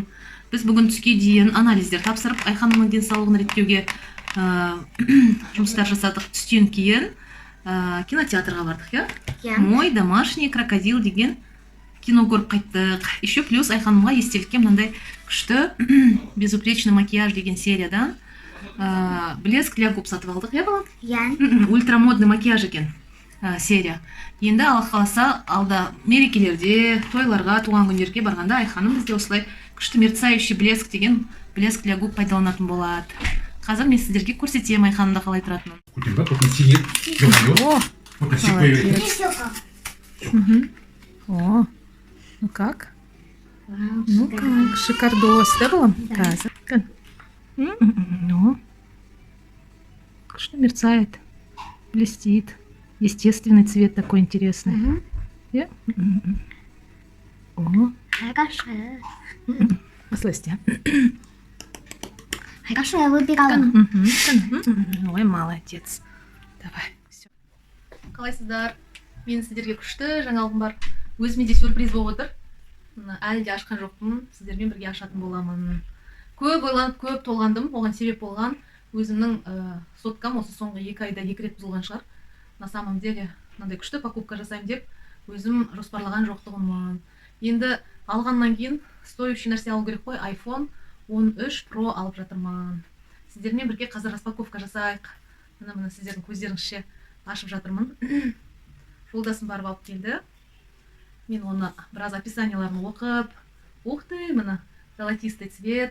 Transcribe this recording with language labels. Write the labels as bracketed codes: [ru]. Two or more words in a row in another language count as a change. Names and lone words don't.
[kk] Біз бүгін түске дейін анализдер тапсырып, Айханымның денсаулығын реттеуге жұмыстар жасадық. Түстен кейін кинотеатрға бардық, я? Мой домашний крокодил деген кино көріп қайттық. [ru] Еще плюс [kk] Айханымға естелікке мынандай күшті безупречный макияж деген сериядан [ru] блеск для губ [kk] сатып алдық, я балам? Ультрамодный макияж екен серия. Енді Аллах қаласа алда мерекелерде, тойларға, туған күндерге барғанда Айханым бізде осылай күшті мерцающий блеск деген [ru] блеск для губ [kk] пайдаланатын болады. Қазір мен сіздерге көрсетем Айханымда қалай тұратынын. [ru] О, ну как? Ну как, шикардос, да, [kk] балам? Қазір. [ru] Ну, что мерцает, блестит. Естественный цвет такой интересный. О, хорошая. Послушайте. Хорошо, я выбирала. Ой, молодец. Давай. Все. [kk] Қалайсыздар? Мен сіздерге күшті жаңалығым бар. Өзіме де сюрприз болып отыр. Әлі де ашқан жоқпын. Сіздермен бірге ашатын боламын. Көп ойланып, көп толғандым. Оған себеп болған өзімнің соткам осы соңғы 2 айда 2 рет бұзылған шығар. [ru] На самом деле, [kk] мынандай күшті покупка жасаймын деп, өзім жоспарлаған жоқтығымын. Енді алғаннан кейін стоящий нәрсе алу керек қой, iPhone 13 Pro алып жатырмын. Сіздермен бірге қазір распаковка жасайық. Мына сіздердің көздеріңізше ашып жатырмын. Жолдасым барып алып келді. Мен оны біраз описанияларын оқып, [ru] ух ты, [kk] мына [ru] золотистый цвет.